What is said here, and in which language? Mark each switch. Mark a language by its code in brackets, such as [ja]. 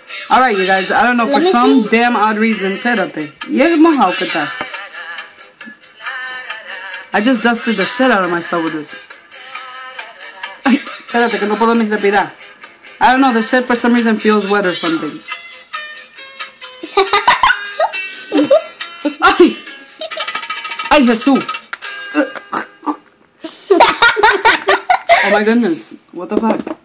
[en] Alright, you guys. I don't know. For some damn odd reason. [es] Espérate. ¿Y el mojado qué tal? [en] I just dusted the shit out of myself with this. [es] Ay, espérate que no puedo ni respirar. [en] I don't know, the shit for some reason feels wet or something. [es] Ay! Ay, Jesús! [en] Oh my goodness. What the fuck?